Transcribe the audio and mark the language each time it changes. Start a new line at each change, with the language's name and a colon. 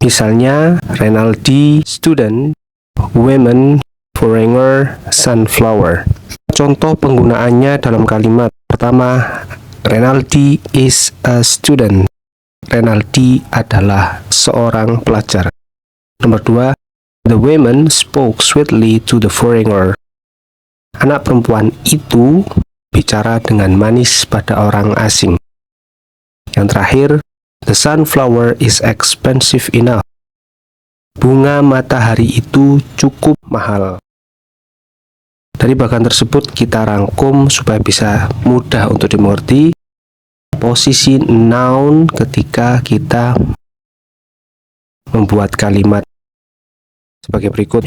Indonesian: Misalnya, Renaldi, student, women, foreigner, sunflower. Contoh penggunaannya dalam kalimat. Pertama,
English: Renaldi is a student.
Indonesian: Renaldi adalah seorang pelajar. Nomor 2,
English: the women spoke sweetly to the foreigner.
Indonesian: Anak perempuan itu bicara dengan manis pada orang asing. Yang terakhir,
English: the sunflower is expensive enough.
Indonesian: Bunga matahari itu cukup mahal. Dari bagian tersebut kita rangkum supaya bisa mudah untuk dimengerti posisi noun ketika kita membuat kalimat sebagai berikut.